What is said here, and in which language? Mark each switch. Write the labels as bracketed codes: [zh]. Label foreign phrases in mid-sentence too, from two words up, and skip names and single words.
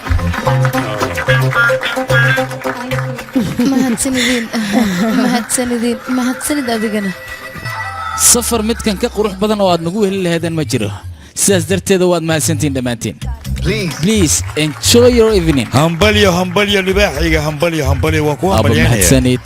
[so] mahadsanid adigana safar midkan ka qurux badan oo aad nagu heli lahaydeen ma jiro sidaas darteeda waad mahadsantiin dhammaantiin [en] please enjoy your evening [so] hambalyo libaaxiga hambalyo waa ku hambalyanaya mahadsanid